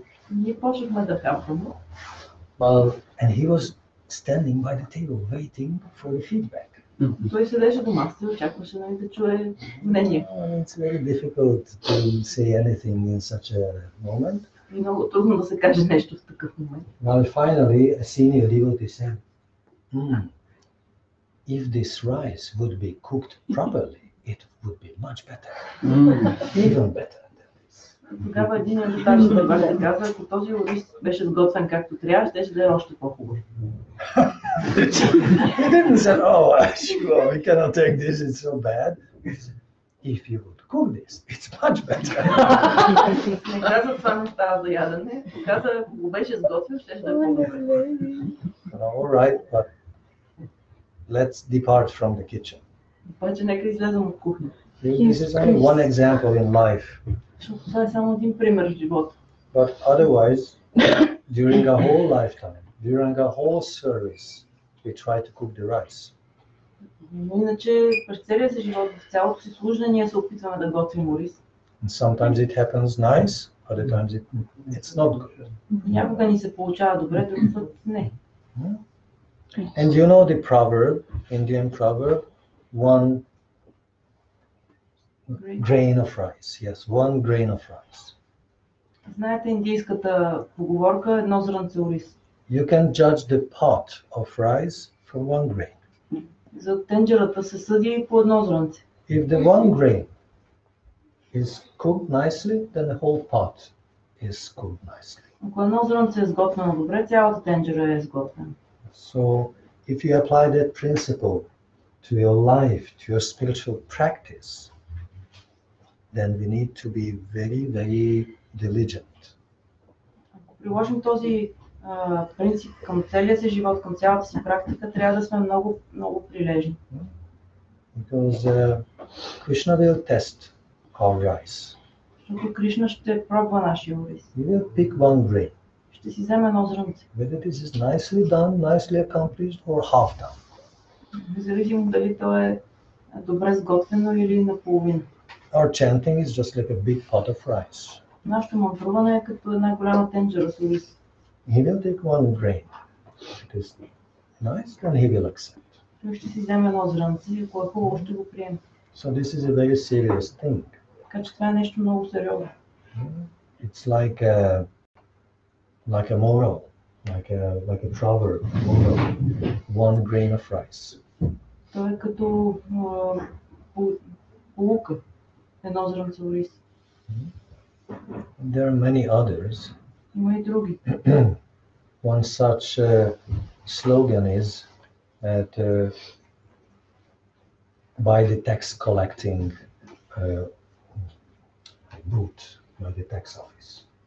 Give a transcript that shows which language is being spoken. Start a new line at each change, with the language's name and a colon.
Bulgarian: Ние почнахме да хапваме.
English: Well, and he was standing by the table waiting for the feedback.
Bulgarian: Той седеше до масата и очакваше да чуе мнение.
English: It's very difficult to say anything in such a moment.
Bulgarian: И много трудно да се каже нещо в такъв момент.
English: Well, finally, a senior devotee said, if this rice would be cooked properly, it would be much better, even better than this.
Bulgarian: Тогава един готвач на Бакти каза, ако този ориз беше сготвен както трябва, ще да е още по-хубав.
English: He didn't say, oh, sure, we cannot take this, it's so bad. He said, if you would cook this, it's much better.
Bulgarian: Не каза, това не става за ядене. Каза, ако го беше сготвен, ще да е по-добре.
English: All right, but let's depart from the kitchen.
Bulgarian: Обаче нека излезем от кухня.
English: This is only one example in life.
Bulgarian: Защото това е само един пример в живота.
English: But otherwise, during our whole lifetime, during our whole service, we try to cook the rice.
Bulgarian: Но иначе през целия си живот, в цялото си служение, ние се опитваме да готвим ориз.
English: And sometimes it happens nice, other times it's not good.
Bulgarian: Някога ни се получава добре, друг път не.
English: And you know the proverb, Indian proverb, one grain of rice. Yes, one grain of rice.
Bulgarian: Знаете индийската поговорка едно зрънце ориз.
English: You can judge the pot of rice from one grain.
Bulgarian: За тенджерата се съди по едно зрънце.
English: If the one grain is cooked nicely, then the whole pot is cooked nicely.
Bulgarian: Ако едно зрънце е сготвено добре, цялата тенджера е сготвена.
English: So if you apply that principle to your life, to your spiritual practice, then we need to be very, very diligent.
Bulgarian: Ако приложим този принцип към целия си живот, към цялата си практика, трябва да сме много, много прилежни.
English: Because Krishna will test our rice.
Bulgarian: Защото Кришна ще пробва нашия ориз.
English: He will pick one grain.
Bulgarian: Ще си вземе едно зрънце.
English: Whether this is nicely done, nicely accomplished, or half done.
Bulgarian: Независимо дали то е добре сготвено или наполовина.
English: Our chanting is just like a big pot of rice.
Bulgarian: Нашето мантруване е като една голяма тенджера с ориз.
English: He will take one grain. It is nice, then he will accept.
Bulgarian: Той ще си вземе едно зрънце и ако е хубаво, ще го приеме.
English: So this is a very serious thing.
Bulgarian: Така че това е нещо много сериозно.
English: It's like a moral, like a proverb, moral. One grain of rice.
Bulgarian: То е като полука, едно зрънце ориз.
English: There are many others.
Bulgarian: Има и други.
English: One such slogan is that by the tax collecting booth, by the tax office.